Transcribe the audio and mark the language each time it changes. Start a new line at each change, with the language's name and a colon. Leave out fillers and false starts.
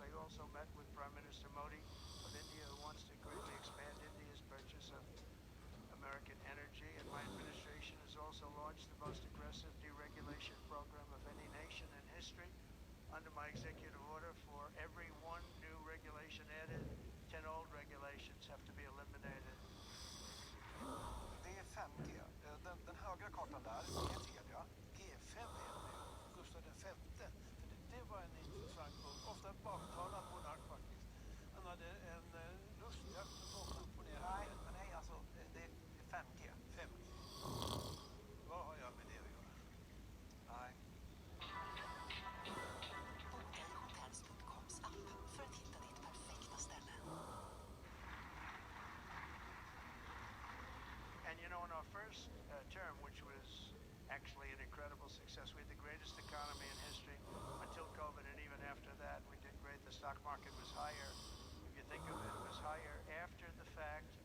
English: I also met with Prime Minister Modi of India, who wants to greatly expand India's purchase of American energy. And my administration has also launched the most aggressive deregulation program of any nation in history. Under my executive order, for every one new regulation added, 10 old regulations have to be eliminated.
Swedish: Det är 5G. Den högra kartan där är Telia. G5 är det nu. Gustav V. För det var en intressant punkt. Ofta baktalad monark faktiskt. Han hade en lustjakt som åkte upp och ner. Nej, alltså det är 5G. 5G. Vad har jag med det att göra? Nej. Boka i hotels.coms app för att hitta ditt perfekta ställe.
English: And you know, in our first term, which was actually an incredible success, we had the greatest economy in history until COVID, and even after that, we did great. The stock market was higher. If you think of it, it was higher after the fact.